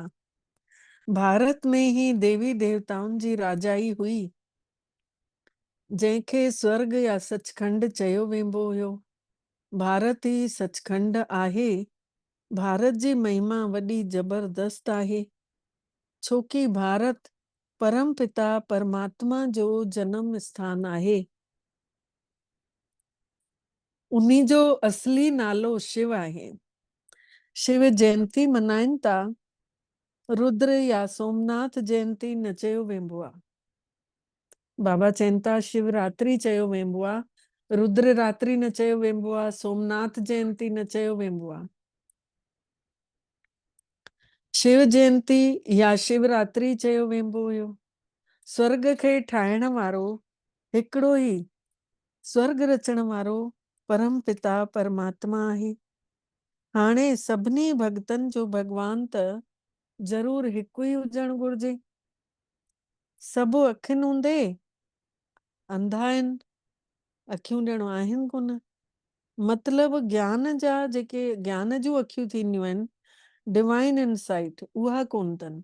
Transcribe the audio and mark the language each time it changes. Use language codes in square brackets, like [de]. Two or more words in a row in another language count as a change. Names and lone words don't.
[sd] भारत में ही देवी देवताउनि जी राजाई हुई जंहिंखे स्वर्ग या सचखंड चयो वेंदो हुयो। भारत ही सचखंड आहे। भारत जी महिमा वॾी जबरदस्त आहे छोकी भारत परम पिता परमात्मा जो जन्म स्थान आहे। उन्हीं जो असली नालो शिव आहे। शिव जयंती मनाइनि था। रुद्र या सोमनाथ जयंती न चयो वेंदो आहे। बाबा चवनि था शिवरात्रि चयो वेंदो आहे। रुद्र रात्रि न चयो वेंदो आहे। सोमनाथ जयंती न चयो वेंदो आहे। शिव जयंती या शिवरात्रि चयो वेंदो हुयो। स्वर्ग खे ठाहिण वारो हिकिड़ो ई स्वर्ग रचण वारो परम पिता परमात्मा आहे। हाणे सभिनी भक्तनि जो भगवान त ज़रूर हिकु ई हुजणु घुर्जे। सभु अखियुनि हूंदे अंधा आहिनि, अखियूं ॼणो आहिनि कोन। मतिलबु ज्ञान जा जेके ज्ञान जूं अखियूं थींदियूं आहिनि [en] divine insight [sd] उहा कोन अथनि।